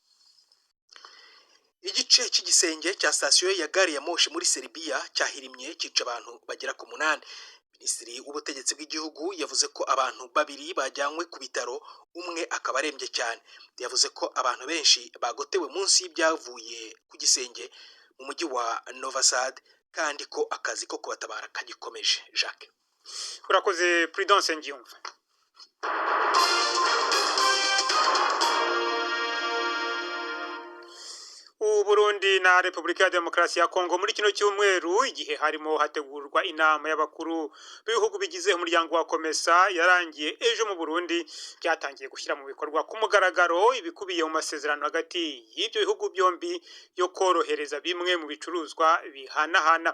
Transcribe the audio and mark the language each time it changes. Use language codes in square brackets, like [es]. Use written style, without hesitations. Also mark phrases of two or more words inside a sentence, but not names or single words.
[rw] Igice cy'igisenge cya sitasiyo ya gari ya moshi muri Serbia cyahirimye cyica abantu bagera ku 8. Minisitiri w'ubutegetsi bw'igihugu yavuze ko abantu 2 bajyanywe ku bitaro, umwe akaba arembye cyane. Yavuze ko abantu benshi bagotewe munsi y'ibyavuye ku gisenge mu mujyi wa Novi Sad kandi ko akazi ko kubatabara kagikomeje. Jacques, urakoze Prudence Ngiyumva. Burundi na Repubulika ya Demokarasi ya Kongo muri kino cyumweru, igihe harimo hategurwa inama y'abakuru b'ibihugu bigize umuryango wa Komesa yarangiye ejo mu Burundi, byatangiye gushyira mu bikorwa ku mugaragaro ibikubiye mu masezerano hagati y'ibyo bihugu byombi yo korohereza bimwe mu bicuruzwa bihanahana.